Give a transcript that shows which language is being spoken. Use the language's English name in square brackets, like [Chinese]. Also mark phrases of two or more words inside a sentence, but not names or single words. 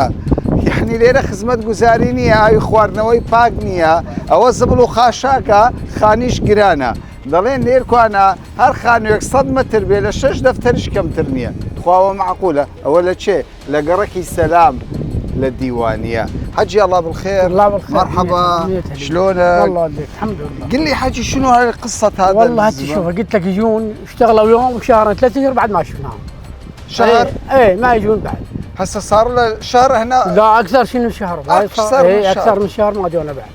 [Central Kurdish] یعنی لێرە خزمەت گوزاری نییە، ئاوی خواردنەوەی پاک نییە، ئەوە زبڵ و خاشاکە، خانیش گرانە. دەڵێن لێرکوانە هەر خانوویەک 100 متر بێ لە 6 دەفتەرش کەمتر نییە. خواوە معقولە. ئەوە لە چێ؟ لە گەڕەکی سەلام لە دیوانیە. [Arabic] حجي الله بالخير. الله بالخير. مرحبا. شلونك؟ والله لك الحمد لله. قل لي حجي شنو هاي قصة هذا؟ والله هاتي شوفها قلت لك يجون اشتغلوا يوم وشهر 3 اشهر بعد ما شفناهم. شهر؟ ايه ما يجون بعد. هسه صار له شهر هنا؟ لا اكثر شنو شهر. اكثر من شهر ما جونا بعد.